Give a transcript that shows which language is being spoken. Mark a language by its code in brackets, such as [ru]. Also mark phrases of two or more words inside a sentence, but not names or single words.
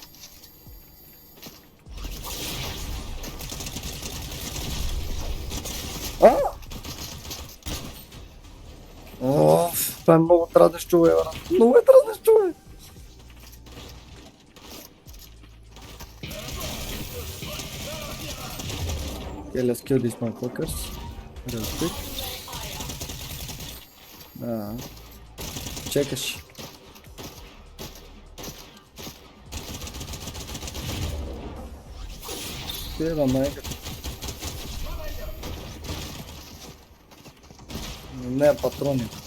[bg] Това е много дразнещо, бе, брат. Много е дразнещо, бе. [en] Okay, let's kill these motherfuckers. [bg] Разпит. Да. Чекаш. Пира мега. Не патрони.